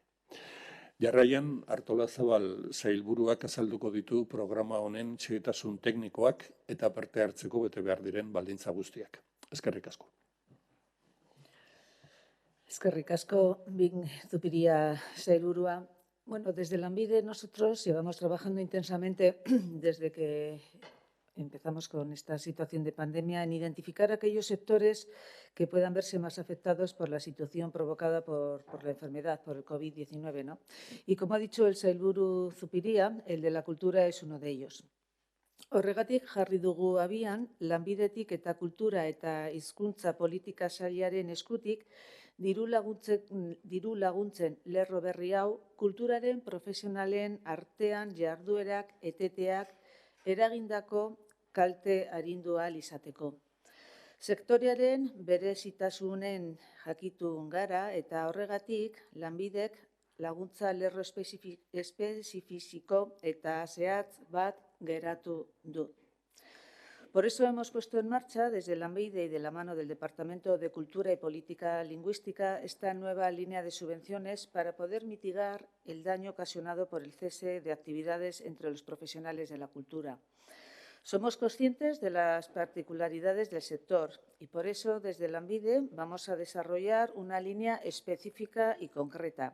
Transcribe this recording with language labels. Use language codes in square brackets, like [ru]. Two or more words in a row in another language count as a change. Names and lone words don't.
[eu] Jarraian, Artolazabal sailburuak azalduko ditu programa honen xehetasun teknikoak eta parte hartzeko bete behar diren baldintza guztiak. Eskerrik asko. Eskerrik asko, Bing Zupiria sailburua. [es] Bueno, desde Lanbide nosotros llevamos trabajando intensamente desde que empezamos con esta situación de pandemia en identificar aquellos sectores que puedan verse más afectados por la situación provocada por la enfermedad, por el COVID-19, ¿no? Y como ha dicho el sailburu Zupiria, el de la cultura es uno de ellos. [eu] Horregatik jarri dugu abian, Lanbidetik eta kultura eta hizkuntza politika sailaren eskutik diru laguntzen lerro berri hau kulturaren profesionalen artean jarduerak eteteak eragindako kalte arindu ahal izateko. Sektorearen berezitasunen jakitun gara eta horregatik Lanbidek laguntza lerro espezifiko eta zehatz bat geratu du. [es] Por eso hemos puesto en marcha, desde Lanbide y de la mano del Departamento de Cultura y Política Lingüística, esta nueva línea de subvenciones para poder mitigar el daño ocasionado por el cese de actividades entre los profesionales de la cultura. Somos conscientes de las particularidades del sector y por eso desde Lanbide vamos a desarrollar una línea específica y concreta.